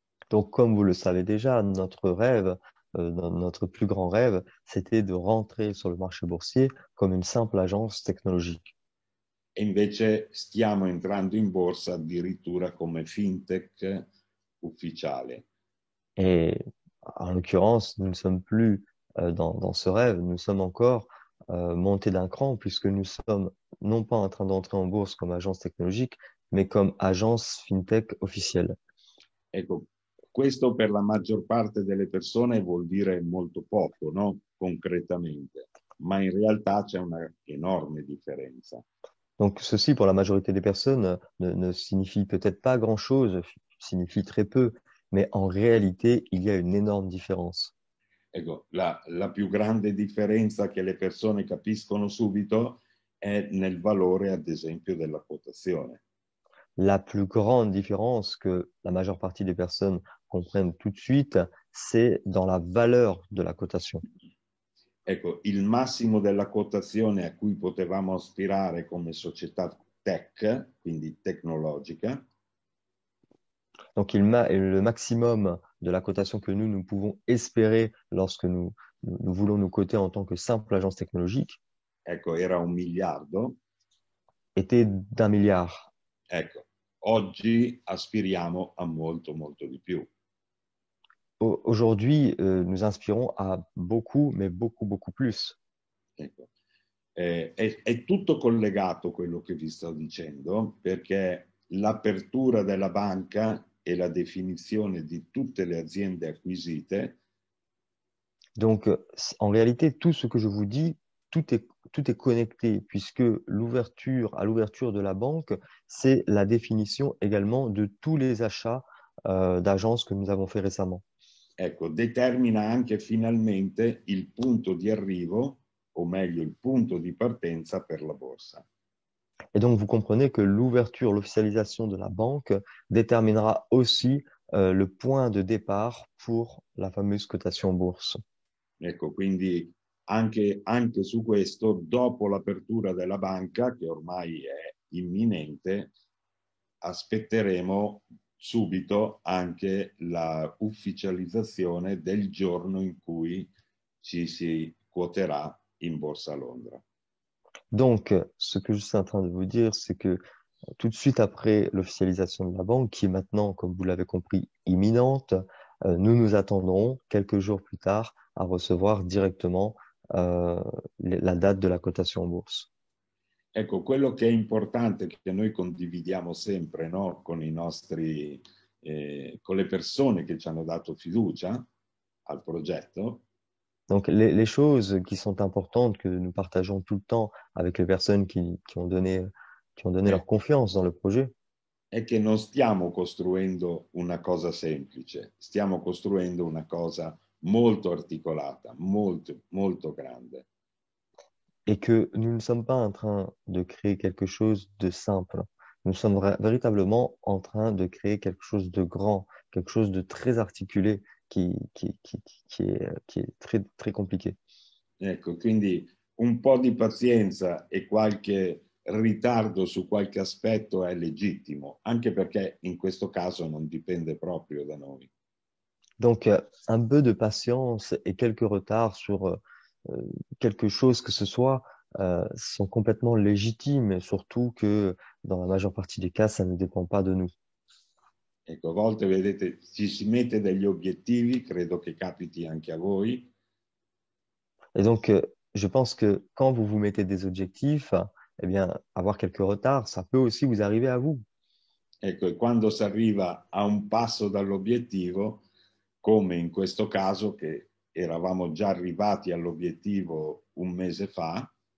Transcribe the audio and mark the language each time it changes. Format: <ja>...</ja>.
<fr>Donc, comme vous le savez déjà, notre rêve, notre plus grand rêve, c'était de rentrer sur le marché boursier comme une simple agence technologique.</fr> <it>E invece stiamo entrando in borsa addirittura come fintech ufficiale.</it> <fr>Et en l'occurrence, nous ne sommes plus dans ce rêve, nous sommes encore montés d'un cran puisque nous sommes non pas en train d'entrer en bourse comme agence technologique, mais comme agence fintech officielle.</fr> <it>Ecco, questo per la maggior parte delle persone vuol dire molto poco, no? Concretamente, ma in realtà c'è una enorme differenza.</it> <fr>Donc ceci, pour la majorité des personnes, ne signifie peut-être pas grand-chose, signifie très peu, mais en réalité, il y a une énorme différence.</fr> <it>Ecco, la più grande differenza che le persone capiscono subito è nel valore, ad esempio, della quotazione.</it> <fr>La plus grande différence que la majeure partie des personnes comprennent tout de suite, c'est dans la valeur de la cotation.</fr> <it>Ecco, il massimo della quotazione a cui potevamo aspirare come società tech, quindi tecnologica,</it> <fr>Donc le maximum de la cotation que nous pouvons espérer lorsque nous voulons nous coter en tant que simple agence technologique</fr> <it>ecco, era 1 miliardo.</it> <fr>était d'1 milliard.</fr> <it>Ecco, oggi aspiriamo a molto, molto di più.</it> <fr>Aujourd'hui, nous inspirons à beaucoup, mais beaucoup, beaucoup plus.</fr> <it>Ecco. È tutto collegato quello che vi sto dicendo, perché l'apertura della banca e la definizione di tutte le aziende acquisite.</it> <fr>Donc, en réalité, tout ce que je vous dis, tout est connecté, puisque à l'ouverture de la banque, c'est la définition également de tous les achats d'agences que nous avons fait récemment.</fr> <it>Ecco, determina anche finalmente il punto di arrivo, o meglio il punto di partenza per la borsa.</it> <fr>Et donc, vous comprenez que l'ouverture, l'officialisation de la banque déterminera aussi le point de départ pour la fameuse cotation bourse.</fr> <it>Ecco, quindi anche su questo, dopo l'apertura della banca, che ormai è imminente, aspetteremo subito anche la ufficializzazione del giorno in cui ci si quoterà in Borsa a Londra.</it> <fr>Donc, ce que je suis en train de vous dire, c'est que tout de suite après l'officialisation de la banque, qui est maintenant, comme vous l'avez compris, imminente, nous nous attendrons quelques jours plus tard à recevoir directement euh, la date de la cotation en bourse.</fr> <it>Ecco, quello che è importante, che noi condividiamo sempre, no? Con i nostri, con le persone che ci hanno dato fiducia al progetto,</it> <fr>Donc, les choses qui sont importantes que nous partageons tout le temps avec les personnes qui ont donné</fr> <it>è,</it> <fr>leur confiance dans le projet,</fr> <it>è che non stiamo costruendo una cosa semplice, stiamo costruendo una cosa molto articolata, molto, molto grande.</it> <fr>et que nous ne sommes pas en train de créer quelque chose de simple. Nous sommes véritablement en train de créer quelque chose de grand, quelque chose de très articulé qui est très, très compliqué.</fr> <it>Ecco, quindi un po' di pazienza e qualche ritardo su qualche aspetto è legittimo, anche perché in questo caso non dipende proprio da noi.</it> <fr>Donc, un peu de patience et quelques retards sur quelque chose que ce soit sont complètement légitimes, et surtout que dans la majeure partie des cas, ça ne dépend pas de nous.</fr> <it>Ecco, a volte vedete, ci si mette degli obiettivi, credo che capiti anche a voi,</it> <fr>Et donc, je pense que quand vous vous mettez des objectifs, eh bien, avoir quelques retards, ça peut aussi vous arriver à vous.</fr> <it>ecco, e quando si arriva a un passo dall'obiettivo, come in questo caso che eravamo già arrivati all'obiettivo un mese fa,</it>